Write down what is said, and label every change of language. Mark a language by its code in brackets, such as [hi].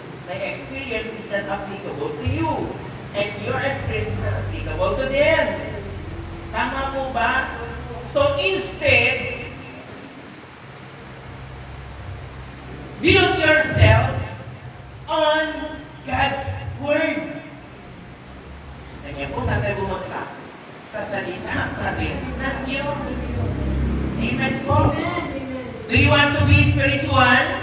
[en] My experience is not applicable to you. And your experience is not applicable to them. [tl] Tama po ba? [en] So instead, build yourselves on God's Word. [tl] Ganyan po, saan tayo bumagsak? Sa salita natin ng Diyos. Amen po? [en] Do you want to be spiritual?